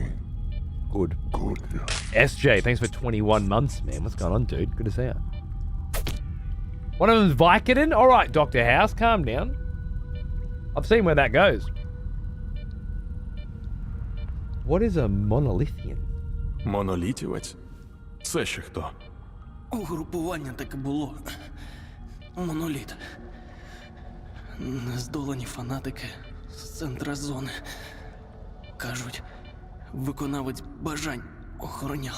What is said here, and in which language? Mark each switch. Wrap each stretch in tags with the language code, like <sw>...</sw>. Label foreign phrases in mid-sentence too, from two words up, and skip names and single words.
<en>Good. Good. SJ, thanks for 21 months, man. What's going on, dude? Good to see you. One of them's Vicodin? Alright, Dr. House, calm down. I've seen where that goes. What is a monolithian?</en> <uk>Монолітівець? Це ще хто? Угрупування таке було. Моноліт. Нездолані фанатики з центра зони. Кажуть, виконавець бажань охороняли.</uk>